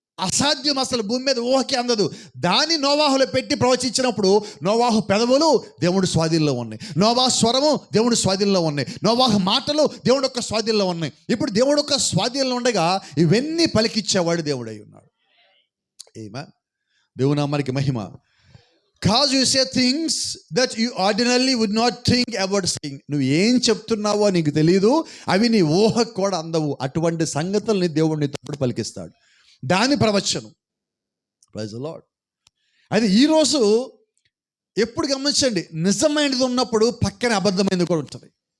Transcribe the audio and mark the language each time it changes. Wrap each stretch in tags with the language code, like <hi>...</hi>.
<te>అసాధ్యం, అసలు భూమి మీద ఊహకి అందదు. దాన్ని నోవాహులో పెట్టి ప్రవచించినప్పుడు నోవాహు పెదవులు దేవుడి స్వాధీనంలో ఉన్నాయి, నోవాహు స్వరము దేవుడి స్వాధీనంలో ఉన్నాయి, నోవాహు మాటలు దేవుడి యొక్క స్వాధీనంలో ఉన్నాయి. ఇప్పుడు దేవుడి యొక్క స్వాధీనంలో ఉండగా ఇవన్నీ పలికిచ్చేవాడు దేవుడై ఉన్నాడు. ఆమేన్. దేవుని నామానికి మహిమ.</te> <en>Cause you say things that you ordinarily would not think about saying.</en> <te>నువ్వు ఏం చెప్తున్నావో నీకు తెలియదు, అవి నీ ఊహకు కూడా అందవు. అటువంటి సంగతుల్ని దేవుడు నీతో తప్పుడు పలికిస్తాడు. దాని ప్రవచనం. Praise the lord. అది ఈరోజు ఎప్పుడు గమనించండి, నిజమైనది ఉన్నప్పుడు పక్కన అబద్ధమైనది కూడా ఉంటుంది.</te>